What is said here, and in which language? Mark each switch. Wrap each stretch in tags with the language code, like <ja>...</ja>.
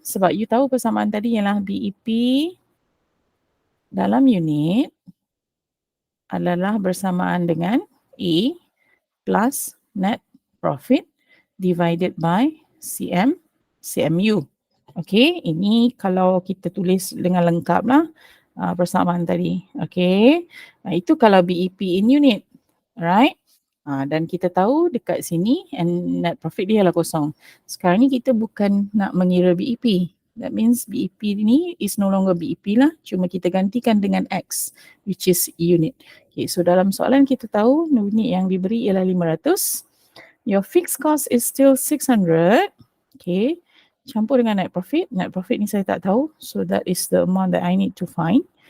<ms>Sebab you tahu persamaan tadi ialah BEP dalam unit adalah bersamaan dengan A</ms> <en>plus net profit divided by</en> <ms>CMU. Okay, ini kalau kita tulis dengan lengkap lah persamaan tadi. Okay, itu kalau BEP</ms> <en>in unit. Alright.</en> <ms>Dan kita tahu dekat sini and net profit dia adalah kosong. Sekarang ni kita bukan nak mengira BEP.</ms> <en>That means BEP ni is no longer BEP lah.</en> <ms>Cuma kita gantikan dengan X</ms> <en>which is unit.</en> <ms>Okay, so dalam soalan kita tahu unit yang diberi ialah 500.</ms> <en>Your fixed cost is still 600. Okay,</en> <ms>campur dengan</ms> <en>net profit. Net profit</en> <ms>ni saya tak tahu.</ms> <en>So that is the amount that I need to find.</en>